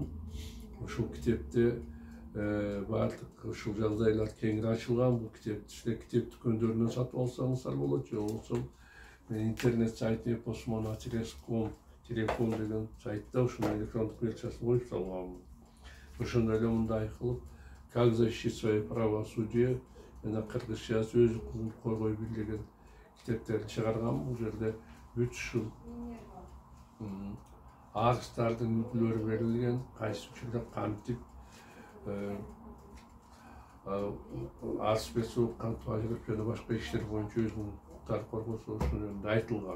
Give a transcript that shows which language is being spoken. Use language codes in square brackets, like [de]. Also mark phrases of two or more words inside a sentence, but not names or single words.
[ky] Ушул китепте баардык ушул жагдайлар кеңири ачылган. Бул китепти силер китеп дүкөндөрүнөн сатып алсаңыздар болот, же болбосо мен интернет сайты posmona.com деген сайтта ушунун электрондук версиясын коюп салганмын. Ошондой эле мындай кылып [ru] «Как защитить свои права в суде» [ky] жана кыргызча сөз укугун коргой бил деген китептерди чыгаргам. Бул жерде бүт ушул арыздардын үлгүлөрү берилген, кайсы учурда кантип арыз берсе кантип ажырап жана башка иштер боюнча өзүнүн укуктарын коргосо ошол жөнүндө айтылган.